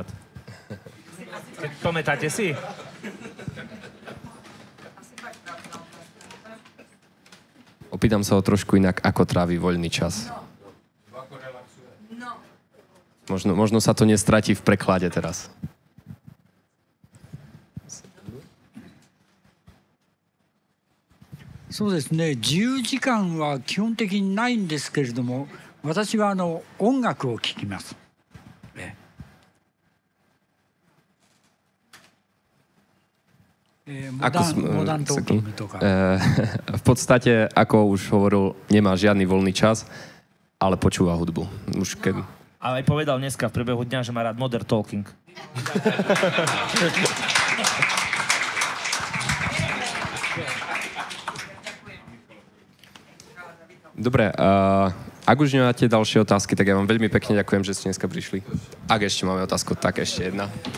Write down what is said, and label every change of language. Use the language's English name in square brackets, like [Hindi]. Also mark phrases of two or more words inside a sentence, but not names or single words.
[Slovak] Pamätáte si? Opýtam sa ho trošku inak, ako trávi voľný čas. Možno sa to nestratí v preklade teraz. [Japanese] そうですね、自由時間は基本的にないんですけれども、私は音楽を聴きます。モダントーキングとか。 [Slovak] V podstate, ako už hovoril, nemá žiadny voľný čas, ale počúva hudbu. Už keď... Ale aj povedal dneska v priebehu dňa, že má rád modern talking. Dobre, ak už nemáte ďalšie otázky, tak ja vám veľmi pekne ďakujem, že ste dneska prišli. Ak ešte máme otázku, tak ešte jedna.